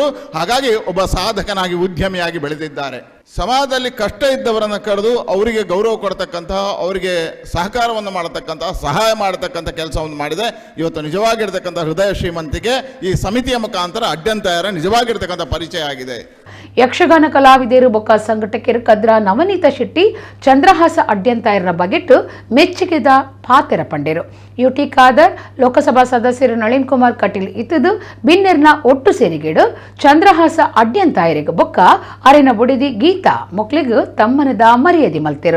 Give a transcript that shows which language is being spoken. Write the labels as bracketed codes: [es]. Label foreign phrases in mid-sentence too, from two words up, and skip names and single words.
[kn] ಹಾಗಾಗಿ ಒಬ್ಬ ಸಾಧಕನಾಗಿ ಉದ್ಯಮಿಯಾಗಿ ಬೆಳೆದಿದ್ದಾರೆ. ಸಮಾಜದಲ್ಲಿ ಕಷ್ಟ ಇದ್ದವರನ್ನು ಕರೆದು ಅವರಿಗೆ ಗೌರವ ಕೊಡ್ತಕ್ಕಂತಹ, ಅವರಿಗೆ ಸಹಕಾರವನ್ನು ಮಾಡತಕ್ಕಂತಹ, ಸಹಾಯ ಮಾಡತಕ್ಕಂಥ ಕೆಲಸವನ್ನು ಮಾಡಿದೆ. ಇವತ್ತು ನಿಜವಾಗಿರ್ತಕ್ಕಂಥ ಹೃದಯ ಶ್ರೀಮಂತಿಕೆ ಈ ಸಮಿತಿಯ ಮುಖಾಂತರ ಅಡ್ಯಂತಾಯರ ನಿಜವಾಗಿರ್ತಕ್ಕಂಥ ಪರಿಚಯ ಆಗಿದೆ. [tcy] ಯಕ್ಷಗಾನ ಕಲಾವಿದರು ಬೊಕ್ಕ ಸಂಘಟಕರು ಕದ್ರ ನವನೀತ ಶೆಟ್ಟಿ ಚಂದ್ರಹಾಸ ಅಡ್ಯಂತಾಯರ್ನ ಬಗೆಟ್ ಮೆಚ್ಚುಗೆದ ಪಾತೆರ ಪಂಡೇರು. ಯುಟಿ ಖಾದರ್ ಲೋಕಸಭಾ ಸದಸ್ಯರು ನಳಿನ್ ಕುಮಾರ್ ಕಟೀಲ್ ಇತ್ತದು ಬಿನ್ನೆರ್ನ ಒಟ್ಟು ಸೇರಿಗೆಡು ಚಂದ್ರಹಾಸ ಅಡ್ಯಂತಾಯರಿಗೆ ಬೊಕ್ಕ ಅರೆನ ಬುಡಿದಿ ಗೀತಾ ಮೊಕ್ಲಿಗು ತಮ್ಮನದ ಮರ್ಯಾದೆ ಮಲ್ತೆರು.